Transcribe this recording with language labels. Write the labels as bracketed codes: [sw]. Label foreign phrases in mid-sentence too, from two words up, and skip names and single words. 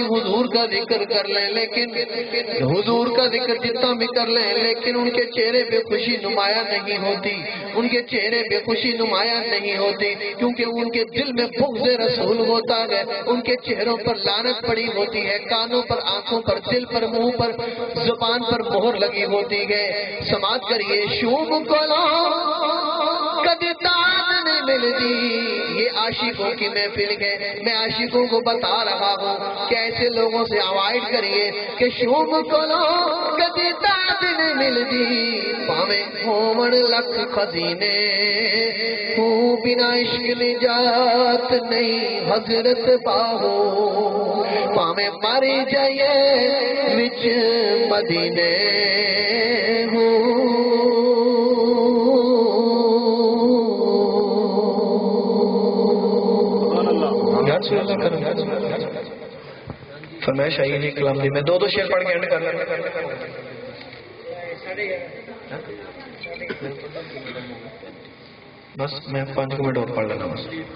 [ur] حضور کا ذکر کر لیں لیکن حضور کا ذکر جتنا بھی کر لیں لیکن ان کے چہرے پہ خوشی نمایاں نہیں ہوتی ان کے چہرے پہ خوشی نمایاں نہیں ہوتی کیونکہ ان کے دل میں بغض رسول ہوتا ہے ان کے چہروں پر لعنت پڑی ہوتی ہے کانوں پر آنکھوں پر دل پر منہ پر زبان پر مہر لگی ہوتی ہے سماعت [pa] کریے شوم کولوں کدی داد نہیں ملتی [ur] یہ عاشقوں کی محفل ہے میں عاشقوں کو بتا رہا ہوں کہ ایسے لوگوں سے اوائڈ [pa] کریے کہ شوم کولوں کدی داد نہیں ملتی پاویں ہون لکھ خزینے بنا عشق نجات نہیں حضرت باہو پاویں ماری جائے وچ مدینے فرمائش آئی نہیں کلام دی میں دو شعر پڑھ کے اینڈ کر بس میں 5 منٹ اور پڑھ لینا بس